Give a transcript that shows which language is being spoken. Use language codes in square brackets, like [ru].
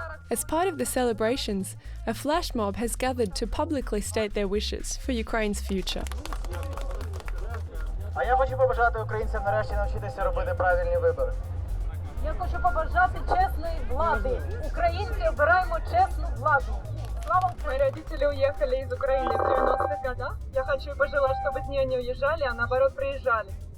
[en] As part of the celebrations, a flash mob has gathered to publicly state their wishes for Ukraine's future. [uk] А я хочу побажати українцям нарешті навчитися робити правильні вибори. Я хочу побажати чесної влади. Українці обираємо чесну владу. [ru] Мои родители уехали из Украины в 90-х годах. Я хочу и пожелать, чтобы с нее не уезжали, а наоборот приезжали.